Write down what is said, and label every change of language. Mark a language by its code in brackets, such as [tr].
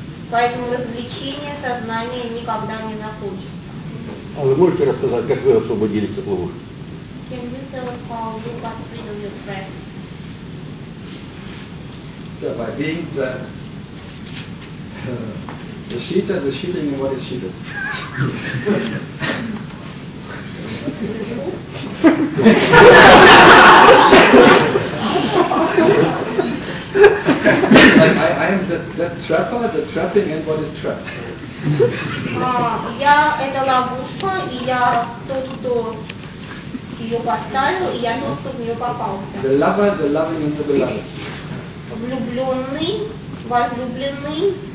[ru] Поэтому развлечение сознания никогда не закончится. А вы можете рассказать, как вы освободились от ловушки? [en] Can you tell us how you got rid of your trap? By being the cheater, the cheating, and what is cheated? I am that trapper, the trapping, and what is trapped? [ru] Я это ловушка, и я тот, кто ее поставил, и я тот, кто в нее попался. [en] The lover, the loving, and the beloved. [ru] Влюбленный, возлюбленный.